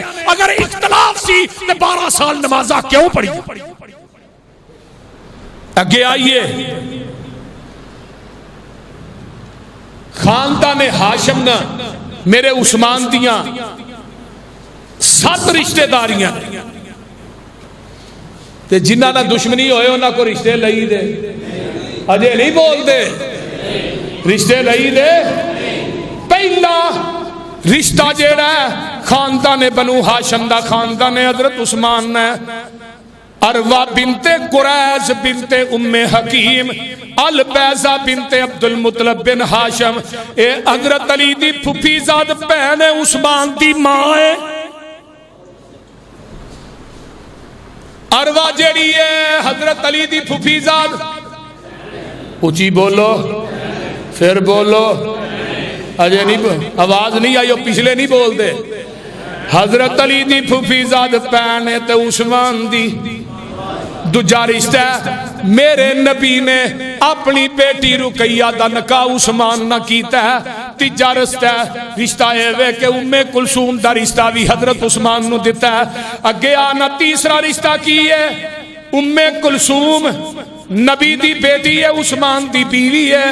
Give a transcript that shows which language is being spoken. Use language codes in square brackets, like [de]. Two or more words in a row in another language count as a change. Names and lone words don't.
[pa] اگر اختلاف سی تے 12 سال نمازہ کیوں پڑھی؟ اگے آئیے خاندان ہاشم نا میرے عثمان دیاں 7 رشتہ داریاں تے جنہ نہ دشمنی ہوئے انہاں کو رشتے لئی دے. اجے نہیں بول دے رشتے لئی دے. پہلا رشتہ جیڑا ہے خاندان بنو ہاشم دا خاندان حضرت عثمان نے عروہ بنت قریظ بنت ام حکیم البیضہ بنت عبد المطلب بن ہاشم اے حضرت علی دی پھپھی زاد بہن عثمان دی ماں ہے. عروہ جیڑی ہے حضرت علی دی پھپھی زاد اونچی بولو پھر بولو اجے نہیں آواز نہیں آئی پچھلے نہیں بول دے. حضرت علی دی پھپھی زاد بہن تے عثمان دی دوجا رشتہ میرے نبی نے اپنی بیٹی رقیہ دا نکاح عثمان نہ کیتا ہے. تیجا رشتہ ہے کہ ام کلثوم دا رشتہ بھی حضرت عثمان نو دیتا ہے. اگے آنا تیسرا رشتہ کی ہے ام کلثوم نبی دی بیٹی ہے عثمان دی بیوی ہے.